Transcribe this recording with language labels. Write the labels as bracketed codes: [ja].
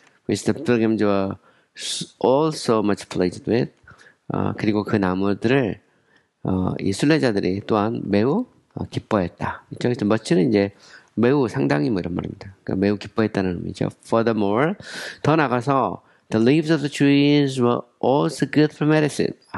[en] Which the pilgrims were also much pleased with. [ko] 그리고 그 나무들을 이 순례자들이 또한 매우 기뻐했다. 이쪽에서 much는 이제 매우 상당히 뭐 이런 말입니다. 그러니까 매우 기뻐했다는 의미죠. [en] Furthermore, [ko] 더 나가서 [en] the leaves of the trees were also good for medicine.